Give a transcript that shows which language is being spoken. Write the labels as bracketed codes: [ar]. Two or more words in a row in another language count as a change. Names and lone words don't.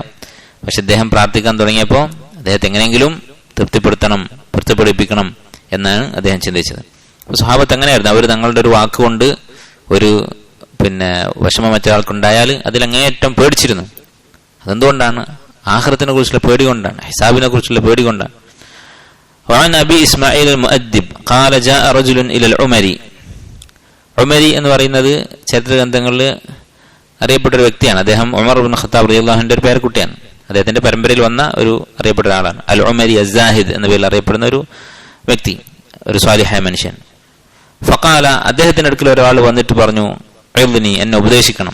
[ml] പക്ഷെ അദ്ദേഹം പ്രാർത്ഥിക്കാൻ തുടങ്ങിയപ്പോൾ അദ്ദേഹത്തെ എങ്ങനെയെങ്കിലും പൊരുത്തപ്പെടിപ്പിക്കണം എന്നാണ് അദ്ദേഹം ചിന്തിച്ചത്. അപ്പോൾ സ്വഹാബത്ത് എങ്ങനെയായിരുന്നു, അവർ തങ്ങളുടെ ഒരു വാക്കുകൊണ്ട് ഒരു പിന്നെ വിഷമം മറ്റൊരാൾക്കുണ്ടായാൽ അതിലങ്ങേയറ്റം പേടിച്ചിരുന്നു. അതെന്തുകൊണ്ടാണ്? ആഖിറത്തിനെ കുറിച്ചുള്ള പേടി കൊണ്ടാണ്, ഹിസാബിനെ കുറിച്ചുള്ള പേടി കൊണ്ടാണ്. [ar] وعن أبي إسماعيل المؤدب قال جاء رجل إلى العمري. [ml] ഉമരി എന്ന് പറയുന്നത് ചരിത്ര ഗ്രന്ഥങ്ങളിൽ അറിയപ്പെട്ട ഒരു വ്യക്തിയാണ്. അദ്ദേഹം ഉമർ ഇബ്നു ഖത്താബ് [ar] رضي الله عنه [ml] ഒരു പേരക്കുട്ടിയാണ്. അദ്ദേഹത്തിന്റെ പരമ്പരയിൽ വന്ന ഒരു അറിയപ്പെട്ട ഒരാളാണ്. അൽ ഉമരി അസ്സാഹിദ് എന്ന പേരിൽ അറിയപ്പെടുന്ന ഒരു വ്യക്തി, ഒരു സ്വാലിഹായ മനുഷ്യൻ. ഫഖാല, അദ്ദേഹത്തിന്റെ അടുക്കൽ ഒരാൾ വന്നിട്ട് പറഞ്ഞു, ഇൽനി, എന്നെ ഉപദേശിക്കണം.